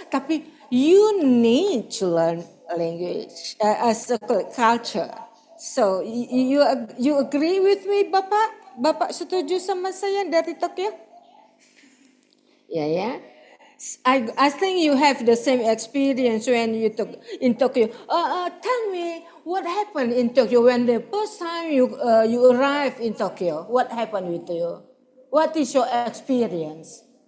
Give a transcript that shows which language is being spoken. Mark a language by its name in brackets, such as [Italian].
[English] Tapi you need to learn language as a culture. So you agree with me, Bapak? [Indonesian] Bapak setuju sama saya dari Tokyo? Ya. [English] I think you have the same experience when you took in Tokyo. Tell me what happened in Tokyo when the first time you arrived in Tokyo. What happened with you? What is your experience?